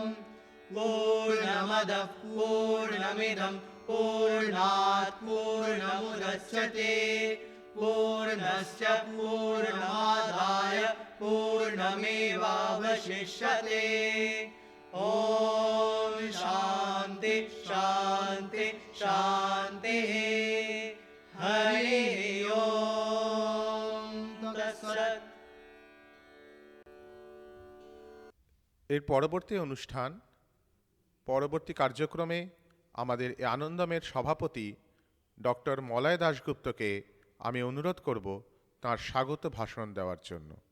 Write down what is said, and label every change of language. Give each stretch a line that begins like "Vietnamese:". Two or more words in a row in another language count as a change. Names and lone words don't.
Sanskrit: पूर्णमदः पूर्णमिदं पूर्णात् पूर्णमुदच्यते पूर्णस्य पूर्णमादाय पूर्णमेवावशिष्यते। ओम शांति शांति शांति। हरि ओम। তৎসৎ।
Bangla: এর পরবর্তী অনুষ্ঠান, পরবর্তী কার্যক্রমে আমাদের এই আনন্দমের সভাপতি ডক্টর মলয় দাশগুপ্তকে আমি অনুরোধ করব তাঁর স্বাগত ভাষণ দেওয়ার জন্য।